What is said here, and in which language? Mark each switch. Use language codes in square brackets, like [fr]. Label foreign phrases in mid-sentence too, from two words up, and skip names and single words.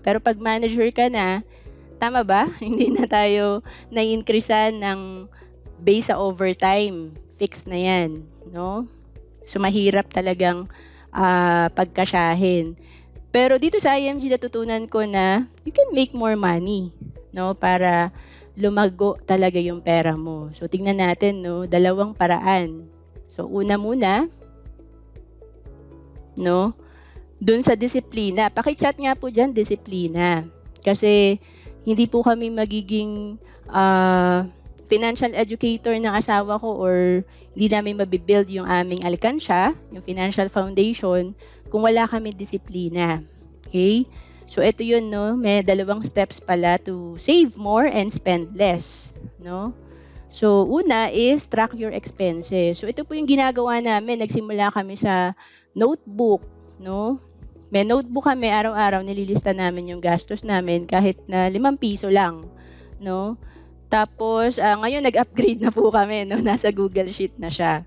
[tl] Pero pag manager ka na, tama ba? Hindi na tayo na-increasean ng base sa overtime. fixed na yan, no? So mahirap talagang pagkasyahin. Pero dito sa IMG natutunan ko na [en] you can make more money, [tl] no? Para lumago talaga yung pera mo. So tingnan natin, no, dalawang paraan. So una muna, no, dun sa disiplina. Paki-chat nga po diyan disiplina. Kasi hindi po kami magiging [en] financial educator [tl] ng asawa ko or hindi namin mabibuild yung aming alkansya, yung [en] financial foundation, [tl] kung wala kami disiplina. Okay? So ito yun, no? May dalawang steps pala [en] to save more and spend less, [tl] no? [en] So una is track your expenses. [tl] So ito po yung ginagawa namin. Nagsimula kami sa notebook, no? May notebook kami, araw-araw nililista namin yung gastos namin kahit na 5 piso lang, no? Tapos, ngayon nag-upgrade na po kami, no? Nasa Google Sheet na siya.